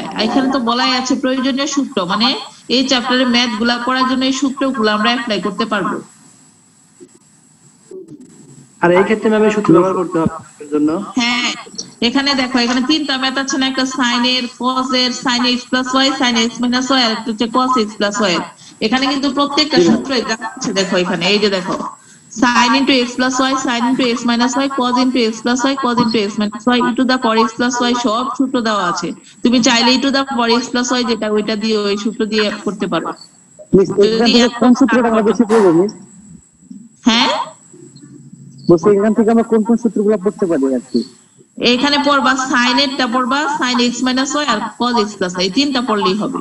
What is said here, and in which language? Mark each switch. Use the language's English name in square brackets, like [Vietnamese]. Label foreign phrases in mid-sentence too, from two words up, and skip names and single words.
[Bangla] এখানে তো বলাই আছে প্রয়োজনীয় সূত্র, মানে এই চ্যাপ্টারে ম্যাথ গুলা করার জন্য এই সূত্রগুলো আমরা অ্যাপ্লাই করতে পারবো। আর এই ক্ষেত্রে ম্যাম এই সূত্র ব্যবহার করতে হবে এর জন্য। হ্যাঁ এখানে দেখো এখানে তিনটা ম্যাথ আছে না, একটা sin এর, cos এর, [English] sin x plus y, sin x minus y [Bangla] আর একটা হচ্ছে [English] cos x plus y। [Bangla] এখানে কিন্তু প্রত্যেকটা সূত্রই আছে, দেখো এখানে এই যে দেখো [English] sin into x plus y, sin into x minus y, cos into x plus y, cos into x minus y, e to the power x plus y [Bangla] সব সূত্র দেওয়া আছে। তুমি চাইলে [English] e to the power x plus y [Bangla] যেটা ওইটা দিয়ে ওই সূত্র দিয়ে করতে পারো। কোন সূত্রটা আমরা বেশি পড়বো মিস? হ্যাঁ বলছি এখান থেকে আমরা কোন কোন সূত্রগুলো পড়তে পারি আর কি? এখানে পড়বা sin এরটা পড়বা, [English] sin x minus y [Bangla] আর [English] cos x plus y, [Bangla] এই তিনটা পড়লেই হবে।